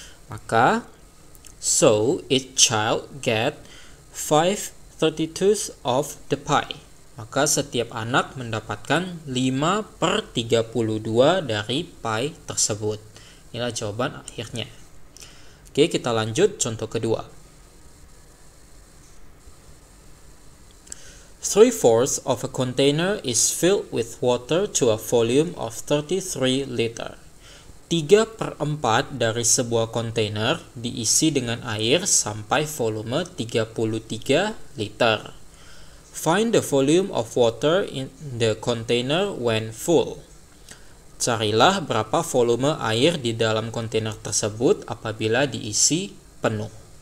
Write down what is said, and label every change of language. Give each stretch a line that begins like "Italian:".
English: Maka, so each child get 5/32 of the pie.
Indonesian: Maka setiap anak mendapatkan 5/32 dari pie tersebut. Inilah jawaban akhirnya. Oke, kita lanjut contoh kedua.
English: 3/4 of a container is filled with water to a volume of 33 liter.
Indonesian: 3/4 dari sebuah kontainer diisi dengan air sampai volume 33 liter.
English: Find the volume of water in the container when full.
Indonesian: Carilah berapa volume air di dalam kontainer tersebut apabila diisi penuh.